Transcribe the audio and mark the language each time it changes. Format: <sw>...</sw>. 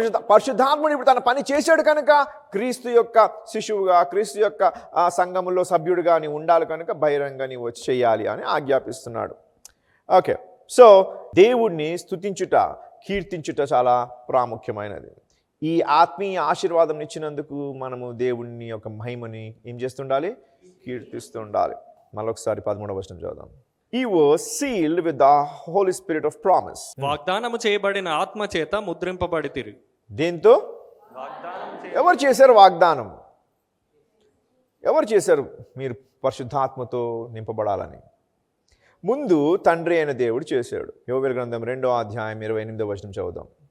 <te>పరిశుద్ధాత్ముడు ఇప్పుడు తన పని చేశాడు కనుక క్రీస్తు యొక్క శిశువుగా, క్రీస్తు యొక్క సంఘములో సభ్యుడిగా నీ ఉండాలి కనుక బహిరంగ నీవు వచ్చి చేయాలి అని ఆజ్ఞాపిస్తున్నాడు. ఓకే. సో దేవుణ్ణి స్తుతించుట, కీర్తించుట చాలా ప్రాముఖ్యమైనది. ఈ ఆత్మీయ ఆశీర్వాదం ఇచ్చినందుకు మనము దేవుణ్ణి యొక్క మహిమని ఏం చేస్తుండాలి? కీర్తిస్తూ ఉండాలి. మళ్ళొకసారి 13వ వచనం చదువుదాం.</te> <en>He was sealed with the Holy Spirit of promise.</en> <te>వాగ్దానము చేయబడిన ఆత్మ చేత ముద్రింపబడితిరి. దేంతో? ఎవరు చేశారు వాగ్దానం? ఎవరు చేశారు మీరు పరిశుద్ధాత్మతో నింపబడాలని? ముందు తండ్రి అయిన దేవుడు చేశాడు. యోవేలు గ్రంథం 2వ అధ్యాయం 28వ వచనం చదువుదాం.</te>